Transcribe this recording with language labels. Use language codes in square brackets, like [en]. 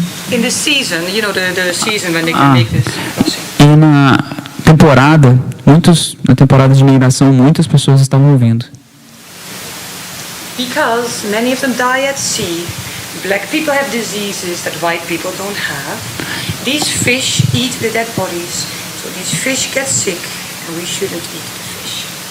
[en] In the season, you know, the season when they can make this crossing. [pt] E na temporada de migração, muitas pessoas estavam vindo. [en] Because many of them die at sea. Black people have diseases that white people don't have. These fish eat the dead bodies, so these fish get sick, and we shouldn't eat the fish.